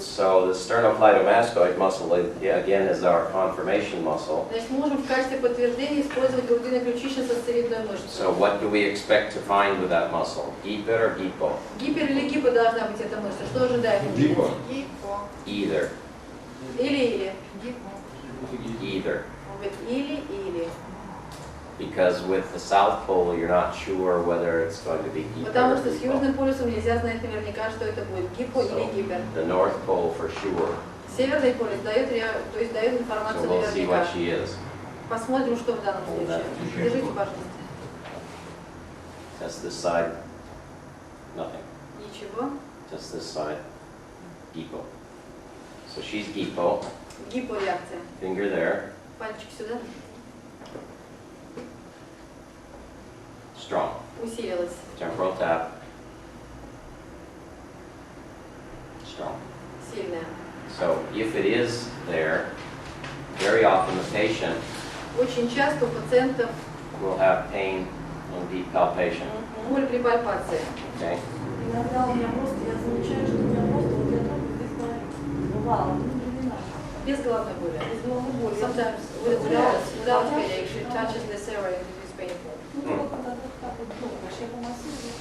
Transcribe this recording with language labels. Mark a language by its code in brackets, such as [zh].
[en] so the sternocleidomastoid muscle, again, is our confirmation muscle. [ru] Значит, можем в качестве подтверждения использовать грудино-ключично-сосцевидную [en] So [ru] мышцу. [en] what do we expect to find with that muscle? Gipper or gipo? [ru] Гипер или гипо должна быть эта мышца? Что ожидаем? Гипо. [en] Either. [ru] Или. [en] Either. [ru] Он говорит или. [en] Because with the South Pole, you're not sure whether it's going to be gipper [ru] Потому [en] or [ru] что с [en] gipo. [ru] Южным полюсом нельзя знать наверняка, что это будет, гипо или [en] So [ru] гипер. [en] the North Pole for sure. [ru] Северный полюс дает, то есть дает [en] So [ru] информацию [en] we'll see [ru] наверняка. [en] what she is. [ru] Посмотрим, что в данном случае. Держите, пожалуйста. [en] Test this side. Nothing. [ru] Ничего. [en] Just this side. Gipo. So she's gipo. [ru] Гипореакция. [en] Finger there. [ru] Пальчик сюда. [en] Strong. [ru] Усилилась. [en] Temporal tap. Strong. [ru] Сильная. [en] So if it is there, very often the patient [ru] Очень часто у пациентов [en] will have pain on deep palpation. [ru] боль при пальпации. [en] Okay? [ru] Иногда у меня просто, я замечаю, что у меня просто вот я только здесь болит. Бывало, ну не надо. Без головной боли. Без головной боли. [en] Sometimes without headache, she touches this area and it is painful. [ru] Ну только когда так вот долго, я помассирую.